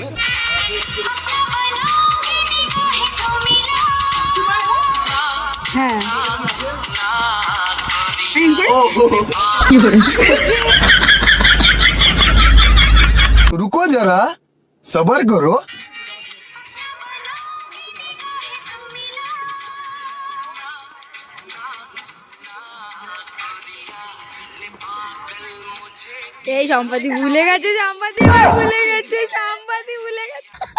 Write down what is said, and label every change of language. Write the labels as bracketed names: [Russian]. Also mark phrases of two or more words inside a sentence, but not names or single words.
[Bangla] হ্যাঁ [Hindi] रुको जरा सबर करो। [Bangla] এই সম্পাদি ভুলে গেছে, সম্পাদি ভুলে গেছে, সম্পাদি ভুলে গেছে।